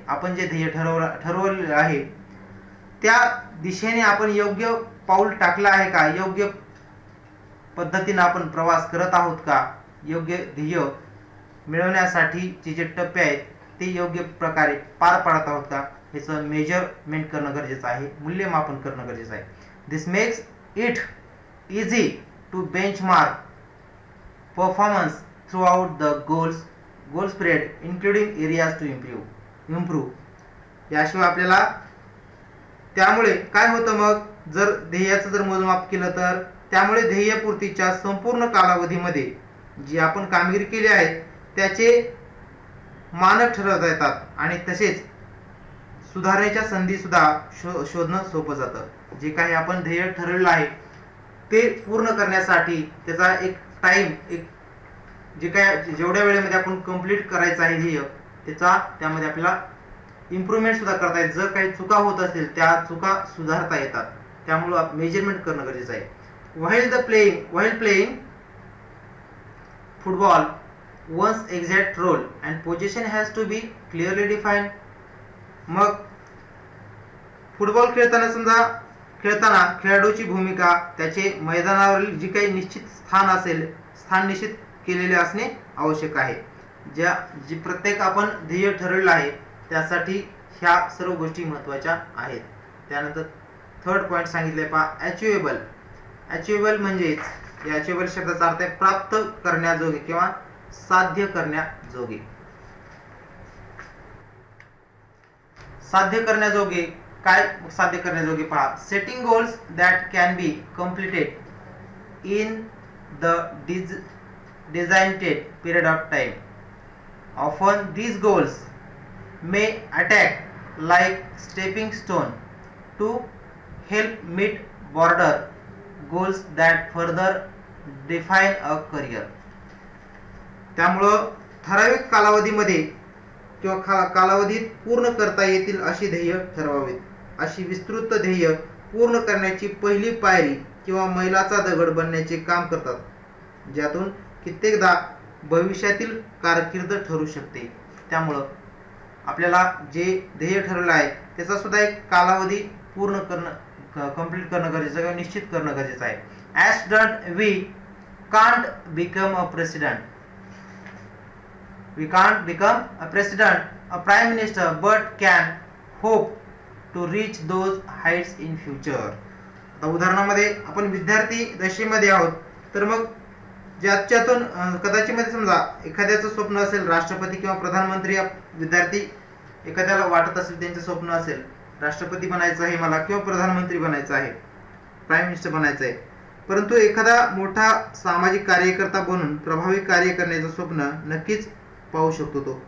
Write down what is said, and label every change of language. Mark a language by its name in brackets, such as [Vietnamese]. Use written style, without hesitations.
[Marathi] आपण जे ध्येय ठरवलेलं आहे त्या दिशेने आपण योग्य पाऊल टाकलं आहे का, योग्य पद्धतीने आपण प्रवास करत आहोत का, योग्य ध्येय मिळवण्यासाठीचे जे टप्पे आहेत ते योग्य प्रकारे पार पाडत आहोत का, याचं मेजरमेंट करणं गरजेचं आहे, मूल्यमापन करणं गरजेचं आहे. [English] This makes it easy to benchmark performance throughout the goal spread including areas to improve. [Marathi] याशिवाय आपल्याला त्यामुळे काय होतं, मग जर ध्येयाचं जर मोजमाप केलं तर त्यामुळे ध्येयपूर्तीच्या संपूर्ण कालावधीमध्ये जी आपण कामगिरी केली आहे त्याचे मानक ठरवता येतात आणि तसेच सुधारण्याच्या संधी सुद्धा शोधणं सोपं जातं. जे काही आपण ध्येय ठरवलेलं आहे ते पूर्ण करण्यासाठी त्याचा एक टाइम, एक जे काय जेवढ्या वेळेमध्ये आपण कंप्लीट करायचं आहे ध्येय त्यामध्ये आपल्याला इम्प्रूव्हमेंट सुद्धा करता येईल. जर काही चुका होत असतील त्या चुका सुधारता येतात. त्यामुळं मेजरमेंट करणं गरजेचं आहे. [English] while playing football, one's exact role and position has to be clearly defined. [Marathi] मग फुटबॉल खेळताना खेळाडूची भूमिका, त्याचे मैदानावरील जी काही निश्चित स्थान निश्चित केलेले असणे आवश्यक आहे. जी प्रत्येक आपण ध्येय ठरवलेलं आहे त्यासाठी ह्या सर्व गोष्टी महत्त्वाच्या आहेत. त्यानंतर थर्ड पॉइंट सांगितले पहा, अचिवेबल म्हणजेच या अचिवेबल शब्दाचा अर्थ आहे प्राप्त करण्याजोगे किंवा साध्य करण्याजोगे. साध्य करण्याजोगे काय साध्य करण्याजोगे पहा. [English] Setting goals that can be completed in the designated period of time. Often these goals may act like stepping stone to help meet broader goals that further define a career. [Marathi] त्यामुळं ठराविक कालावधीमध्ये किंवा कालावधीत पूर्ण करता येतील अशी ध्येय ठरवावीत. अशी विस्तृत ध्येय पूर्ण करण्याची पहिली पायरी किंवा मैलाचा दगड बनण्याचे काम करतात, ज्यातून कित्येकदा भविष्यातील कारकीर्द ठरू शकते. त्यामुळं आपल्याला जे ध्येय ठरवलं आहे त्याचा सुद्धा एक कालावधी पूर्ण करणं कंप्लीट करणं गरजेचं आहे, निश्चित करणं गरजेचं आहे. [English] As student we can't become a president, we can't become a president, a prime minister, but can hope to reach those heights in future. [Marathi] आता उदाहरणामध्ये आपण विद्यार्थी दशेमध्ये आहोत, तर मग ज्याच्यातून कदाचित मध्ये समजा एखाद्याचं स्वप्न असेल राष्ट्रपती किंवा प्रधानमंत्री, विद्यार्थी एखाद्याला वाटत असेल त्यांचं स्वप्न असेल राष्ट्रपती बनायचं आहे मला किंवा प्रधानमंत्री बनायचं आहे, प्राईम मिनिस्टर बनायचं आहे, परंतु एखादा मोठा सामाजिक कार्यकर्ता बनून प्रभावी कार्य करण्याचं स्वप्न नक्कीच पाहू शकतो तो.